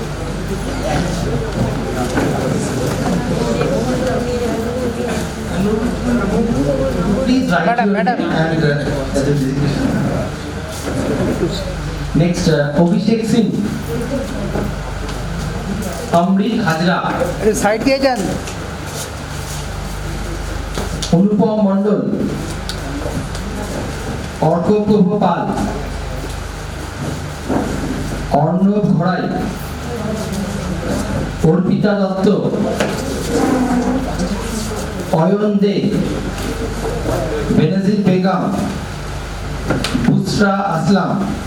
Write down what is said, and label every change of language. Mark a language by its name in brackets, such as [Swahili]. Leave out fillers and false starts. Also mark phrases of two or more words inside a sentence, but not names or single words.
[English] Please write your name and as a designation. Next, Abhishek Singh. Amrit Hajra. साइड दिए जान Anupam Mandal. Orko Gopal. Arnav Ghorai. Orpita Datto. Oyon De. Benazir Begum. Busra Aslam.